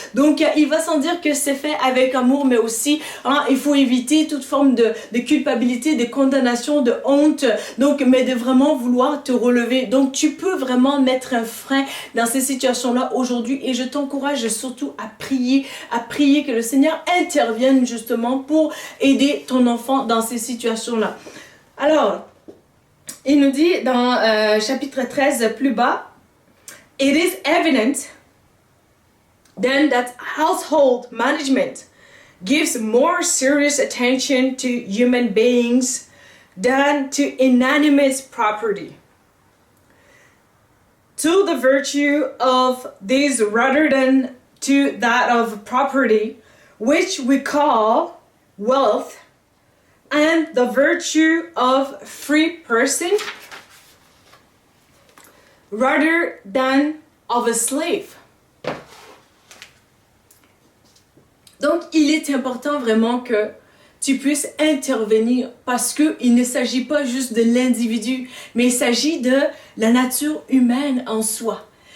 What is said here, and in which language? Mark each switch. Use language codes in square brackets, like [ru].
[fr] Donc il va sans dire que c'est fait avec amour, mais aussi il faut éviter toute forme de culpabilité, de condamnation, de honte, donc mais de vraiment vouloir te relever. Donc tu peux vraiment mettre un frein dans ces situations-là aujourd'hui, et je t'encourage surtout à prier que le Seigneur intervienne justement pour aider ton enfant dans ces situations-là. Alors, il nous dit dans chapitre 13 plus bas, [en] It is evident then that household management gives more serious attention to human beings than to inanimate property, to the virtue of these rather than to that of property, which we call wealth, and the virtue of free person rather than of a slave. [fr] Donc, il est important vraiment que tu puisses intervenir parce qu'il ne s'agit pas juste de l'individu, mais il s'agit de la nature humaine en soi.